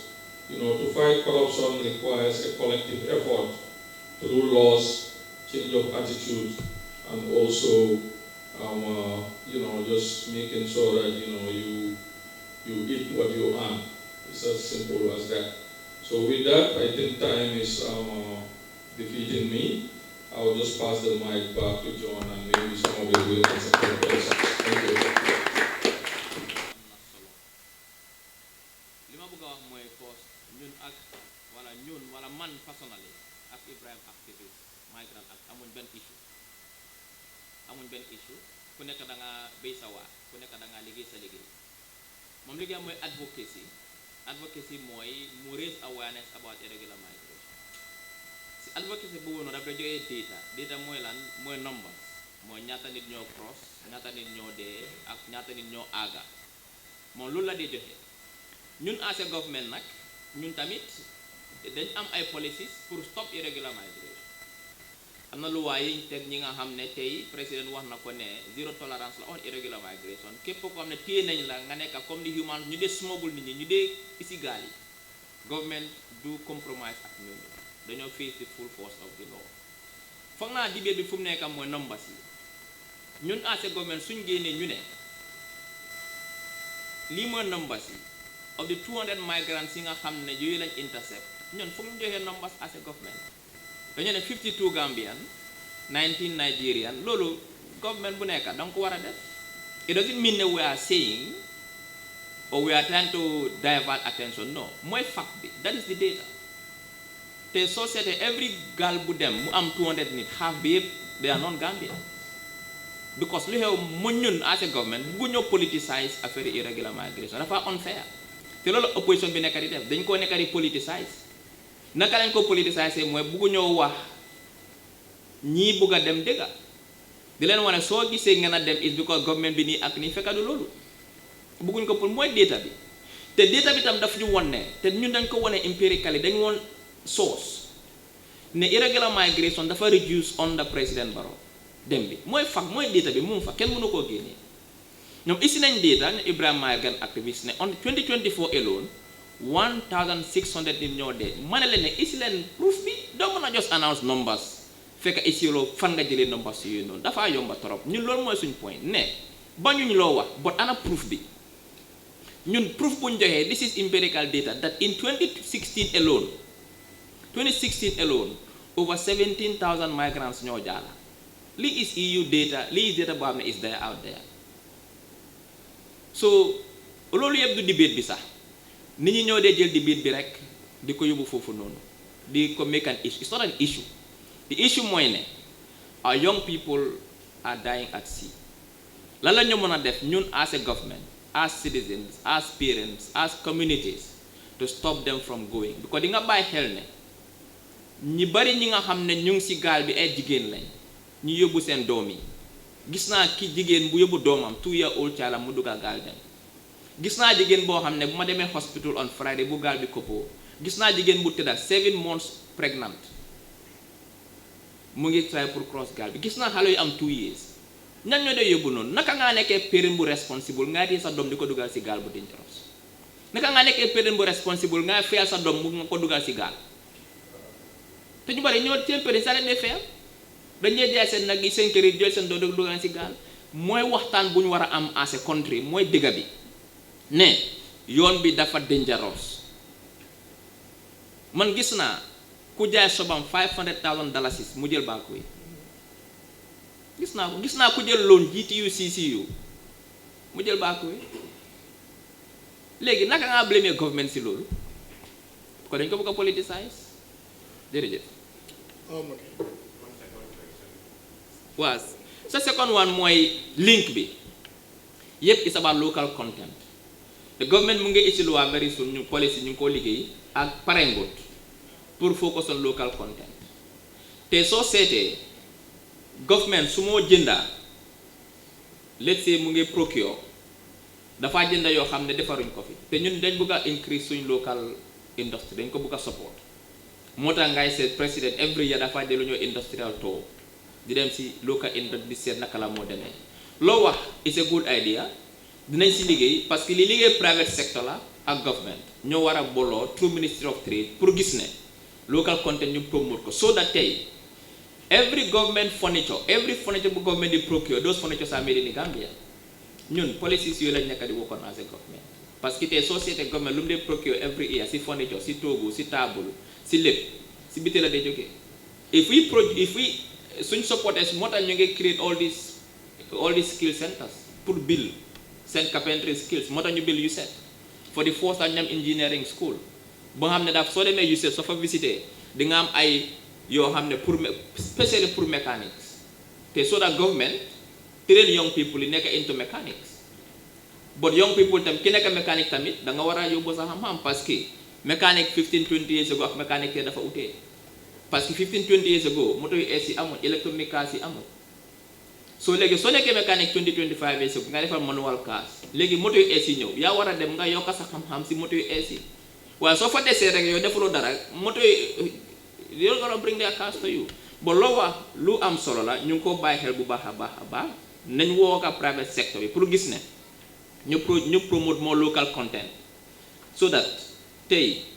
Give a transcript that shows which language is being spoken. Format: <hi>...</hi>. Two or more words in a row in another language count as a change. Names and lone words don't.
<en>To fight corruption requires a collective effort through laws, change of attitude, and also, just making sure that, you eat what you earn. It's as simple as that. So with that, I think time is defeating me. I will just pass the mic back to John, and maybe some of you will answer questions. Thank you.</en> <wo>wala man personally ak Ibrahim</wo> <en>activist migrant</en> <wo>ak amuñ benn issue ku nekk da nga béy sa waar ku nekk da nga liggéey sa liggéey moom liggéeyam mooy advocacy mooy mu</wo> <en>raise awareness about irregular migration.</en> <wo>Si advocacy boobu noonu daf la joxee data mooy lan mooy numbers mooy ñaata nit ñoo cross ñaata nit ñoo dee ak ñaata nit ñoo aaga moom loolu la dee joxe. ñun</wo> <en>as a government</en> <wo>nag ñun tamit dañ am ay policies pour</wo> <en>stop irregular migration.</en> <wo>am na luwaa yi teg ñi nga xam ne tey président wax na ko ne</wo> <en>zero tolerance</en> <wo>la</wo> <en>on irregular migration</en> <wo>képp ko xam ne téye nañ la nga nekk comme ni human ñu dee smuggle nit ñi ñu dee isi gaal yi government do compromise ak ñooñu dañoo</wo> <en>face the full force of the law</en> <wo>foog naa debate bi fu mu nekk mooy numbers yi ñun</wo> <en>as a government</en> <wo>suñ génnee ñu ne lii mooy numbers yi</wo> <en>of the 200 migrants</en> <wo>yi nga xam ne yooyu lañ intercept ñun foog ñu joxee numbers</wo> <en>as a government</en> <wo>dañu ne 52 Gambian 19 Nigerian loolu government bu nekk danga ko war a def.</wo> <en>It doesn't mean that we are saying or we are trying to divert attention. No, more fact bi that is the data. The society every girl</en> <wo>bu dem mu am 200 nit half bi</wo> <en>they are non-Gambian because</en> <wo>lu xew mu ñun</wo> <en>as a government</en> <wo>bu ñoo politicize affaire</wo> <en>irregular migration</en> <wo>dafa unfair te loolu opposition bi nekk di def dañ koo nekk di politicize naka lañ ko politicize mooy buggu ñoo wax ñii bugg a dem dëgga di leen wane soo gisee ngeen a dem</wo> <en>is because government</en> <wo>bi nii ak nii fekka du loolu bugguñ ko pour mooy data bi te data bi tam daf ñu won ne te ñun dañ ko wane empirically dañ woon source ne</wo> <en>irregular migration</en> <wo>dafa</wo> <en>reduce under President Barrow</en> <wo>dem bi mooy fact mooy data bi mu fa kenn mënu koo génnee ñoom isi nañ data ne Ibrahima</wo> <en>migrant activist</en> <wo>ne</wo> <en>on 2024 alone</en> <wo>1600 nit ñoo dee ma ne leen ne isi leen proof bi doo mën a</wo> <en>just announce numbers</en> <wo>fekk isi loo fan nga jëlee numbers yooyu noonu dafa yomba trop ñun loolu mooy suñ point ne bañuñ loo wax but ana proof bi ñun proof buñ joxee</wo> <en>this is empirical data that in 2016 alone over 17,000 migrants</en> <wo>ñoo jaala lii</wo> <en>is EU data</en> <wo>lii</wo> <en>is data</en> <wo>boo xam ne</wo> <en>is there out there</en> <wo>so loolu yëpp du debate bi sax nit ñi ñoo dee jël debate bi rek di ko yóbbu foofu noonu di ko</wo> <en>make an issue it's not an issue the</en> <wo>issue mooy ne</wo> <en>our young people are dying at sea</en> <wo>lan la ñu mën a def ñun</wo> <en>as a government as citizens as parents as communities to stop them from going because</en> <wo>di nga bàyyi xel ne ñi bari ñi nga xam ne ñu ngi ci gaal bi ay jigéen lañ ñu yóbbu seen doom yi gis naa ki jigéen bu yóbbu doomam</wo> <en>2-year-old child</en> <wo>mu dugga gaal dem gis naa jigéen boo xam ne bu ma demee</wo> <en>hospital on Friday</en> <wo>bu gaal bi koppoo gis naa jigéen bu tëdda</wo> <en>7 months pregnant</en> <wo>mu ngi try pour cross gaal bi gis naa xale yu am 2 years ñan ñoo dee yóbbu noonu naka ngaa nekkee parent bu responsible ngaa dee sa doom di ko dugal ci gaal bu dangerous naka ngaa nekkee parent bu responsible ngaa feyal sa doom mu nga ko dugal ci gaal te ñu bari ñoo seen parent sa leen dee feyal dañuy jaay seen nag yi seen kër yi jël seen doom dugal ci gaal mooy waxtaan bu ñu war a am</wo> <en>as a country</en> <wo>mooy dëgga bi ne yoon bi dafa dangerous man gis naa ku jaay sobam $500,000 mu jël banque yi gis naa ku jël loan GTU CCU mu jël banque yi léegi naka ngaa blâmer government si loolu ko dañ ko bëgg a politicize jërëjëf waaw sa second one mooy link bi yépp</wo> <en>is about local content the government</en> <wo>mu ngi issue loi</wo> <en>very soon</en> <wo>ñu policy ñu ngi koo liggéey ak parengut pour</wo> <en>focus on local content</en> <wo>te soo seetee government su moo jëndaa</wo> <en>let's say</en> <wo>mu ngi procure dafa jënda yoo xam ne defaruñ ko fi te ñun dañ bëgg a increase suñ</wo> <en>local industry</en> <wo>dañ ko bëgg a support moo tax ngay seet président every year dafa dellu ñoo</wo> <en>industrial tour</en> <wo>di dem si</wo> <en>local industry</en> <wo>di seet naka la moo demee loo wax</wo> <en>it's a good idea</en> <wo>dinañ si liggéey</wo> <fr>parce que</fr> <wo>li liggéey</wo> <en>private sector</en> <wo>la ak government ñoo war a booloo</wo> <en>through Ministry of Trade</en> <wo>pour gis ne</wo> <en>local content</en> <wo>ñu promote ko</wo> <en>so that</en> <wo>tey</wo> <en>every government furniture</en> <wo>bu government di</wo> <en>procure those furnitures are made in Gambia</en> <wo>ñun policies yooyu lañ nekk di</wo> <en>work on as a government</en> <fr>parce que</fr> <wo>tey société government lu mu dee</wo> <en>procure every year</en> <wo>si furniture si toogu si table si lépp si biti la day jógee</wo> <en>if we</en> <wo>suñ supporters moo tax ñu ngi</wo> <en>create all these skill centers</en> <wo>pour build seen</wo> <en>carpentry skills</en> <wo>moo tax ñu</wo> <en>build USET for the first time</en> <wo>ñu am</wo> <en>engineering school</en> <wo>boo xam ne daaf soo demee USET soo fa visité di nga am ay yoo xam ne spécially pour mechanics te</wo> <en>so that government train young</en> <wo>people yi nekk</wo> <en>into mechanics but young people</en> <wo>tam ki nekk mécanique tamit da nga war a yóbbu sa xam-xam</wo> <fr>parce que</fr> <wo>mécanique 15-20</wo> <en>years ago</en> <wo>ak mécanique te dafa utee</wo> <fr>parce que</fr> <wo>15-20</wo> <en>years ago</en> <wo>moto yu ees yi amul électronique cars yi amul soo léegi soo nekkee mécanique 20-25</wo> <en>years ago</en> <wo>nga defal</wo> <en>manual cars</en> <wo>léegi moto yu ees yi ñëw yaa war a dem nga yokka sa xam-xam si moto yu ees yi waaye soo fa desee rek yow defuloo dara moto yi</wo> <en>you're gonna bring their cars to you</en> <wo>ba loo wax lu am solo la ñu ngi ko bàyyi xel bu baax a baax nañ woo ak</wo> <en>private sector</en> <wo>bi pour gis ne ñu</wo> <en>promote more local content so that</en> <wo>tey</wo>